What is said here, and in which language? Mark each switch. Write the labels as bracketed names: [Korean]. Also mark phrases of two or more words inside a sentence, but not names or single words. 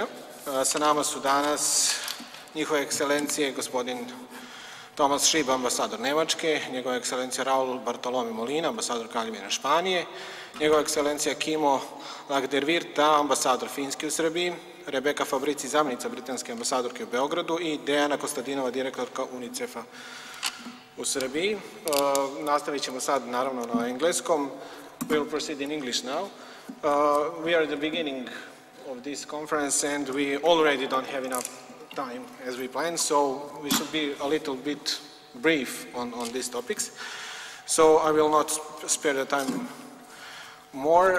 [Serbian] Sa nama su danas njihove ekscelencije, gospodin Tomas Šib, ambasador Nemačke, njegova ekscelencija Raul Bartolome Molina, ambasador Kraljevine Španije, njegova ekscelencija Nj.E, ambasador Finske u Srbiji, Rebeka Fabrici, zamjenica britanske ambasadorke u Beogradu i Dejana Kostadinova, direktorka UNICEF-a u Srbiji. Nastavit ćemo sad, naravno, na engleskom. [English] We'll proceed in English now. We are at the beginning of this conference and we already don't have enough time as we planned, so we should be a little bit brief on these topics. So I will not spare the time more.